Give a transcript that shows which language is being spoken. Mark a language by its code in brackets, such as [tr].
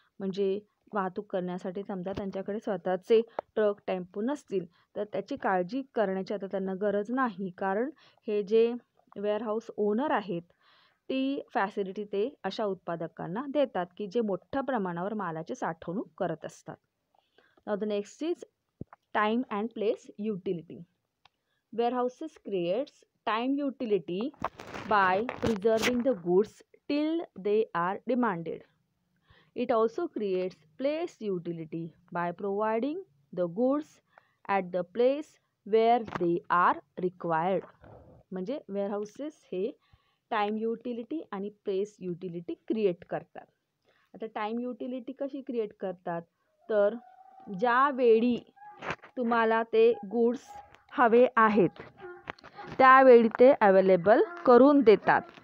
[mr] म्हणजे वाहतूक करण्यासाठी समजा त्यांच्याकडे स्वतःचे ट्रक, टेम्पो नसतील तर त्याची काळजी करण्याची आता त्यांना गरज नाही, कारण हे जे वेअरहाऊस ओनर आहेत ती फॅसिलिटी ते अशा उत्पादकांना देतात की जे मोठ्या प्रमाणावर मालाची साठवणूक करत असतात. [en] Now the next is time and place utility. Warehouses creates time utility by preserving the goods till they are demanded. It also creates place utility by providing the goods at the place where they are required. [mr] म्हणजे warehouses हे time utility आणि place utility create करतात. आता time utility कशी create करतात तर ज्यावेळी तुम्हाला ते गुड्स हवे आहेत त्यावेळी ते अवेलेबल करून देतात.